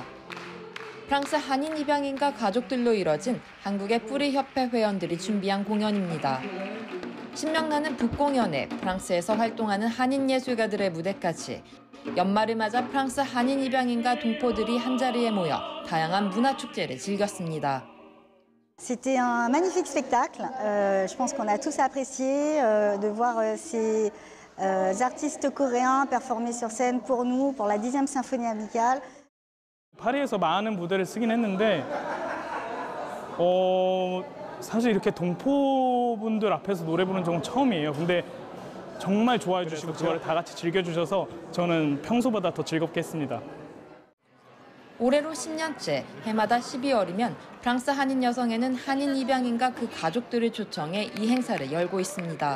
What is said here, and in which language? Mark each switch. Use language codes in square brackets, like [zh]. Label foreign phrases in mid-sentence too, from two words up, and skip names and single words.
[ko] 프랑스 한인 입양인과 가족들로 이뤄진 한국의 뿌리협회 회원들이 준비한 공연입니다. 신명나는 북공연에 프랑스에서 활동하는 한인 예술가들의 무대까지 연말을 맞아 프랑스 한인 입양인과 동포들이 한자리에 모여 다양한 문화축제를 즐겼습니다. [fr] C'était un magnifique spectacle. Je pense qu'on a tous apprécié de voir ces artistes coréens performer sur scène pour nous, pour la 10e symphonie amicale. [ko] 파리에서 많은 무대를 쓰긴 했는데 사실 이렇게 동포분들 앞에서 노래 부르는 적은 처음이에요. 근데 정말 좋아해 주시고 그걸 다 같이 즐겨주셔서 저는 평소보다 더 즐겁게 했습니다. 올해로 10년째 해마다 12월이면 프랑스 한인 여성회는 한인 입양인과 그 가족들을 초청해 이 행사를 열고 있습니다.